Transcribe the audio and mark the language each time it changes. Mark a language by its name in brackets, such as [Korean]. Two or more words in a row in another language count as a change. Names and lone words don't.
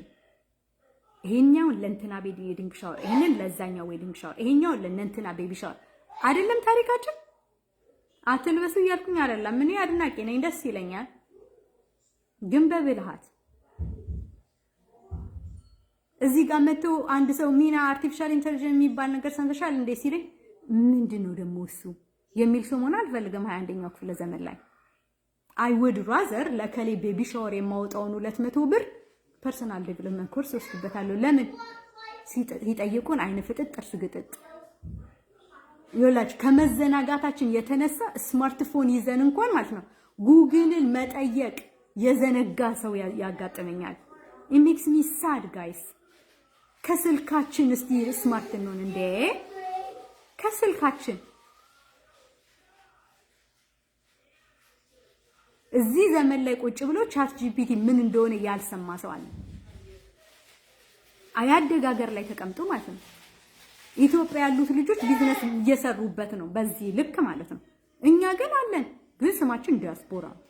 [Amharic] ይሄኛውን ለእንትና [English] wedding shower፣ [Amharic] ይሄንን ለዛኛው [English] wedding shower፣ [Amharic] ይሄኛውን ለእንትና [English] baby shower [Amharic] አይደለም ታሪካችን። አትልበሱ እያልኩኝ አይደለም። እኔ አድናቂ ነኝ፣ ደስ ይለኛል። ግን በብልሃት እዚህ ጋር መጥቶ አንድ ሰው ሚና [English] artificial intelligence [Amharic] የሚባል ነገር ሰምተሻል እንዴ ሲለኝ ምንድነው ደግሞ እሱ የሚል ሰው መሆን አልፈልግም። 21ኛው ክፍለ ዘመን ላይ [English] I would rather [Amharic] ለከሌ [English] baby shower [Amharic] የማውጣውን 200 ብር [English] personal development course [Amharic] ወስድበታለሁ። ለምን ሲጠይቁን አይነ ፍጥጥ ጥርስ ግጥጥ ይላች ከመዘናጋታችን የተነሳ ስማርትፎን ይዘን እንኳን ማለት ነው ጉግልን መጠየቅ የዘነጋ ሰው ያጋጥመኛል። [English] it makes me sad guys። [Amharic] ከስልካችን እስቲ ስማርት እንሆን እንዴ! ከስልካችን እዚህ ዘመን ላይ ቁጭ ብሎ ቻት ጂፒቲ ምን እንደሆነ ያልሰማ ሰው አለ። አያደግ ሀገር ላይ ተቀምጦ ማለት ነው። ኢትዮጵያ ያሉት ልጆች ቢዝነስ እየሰሩበት ነው በዚህ ልክ ማለት ነው። እኛ ግን አለን፣ ግን ስማችን ዲያስፖራ።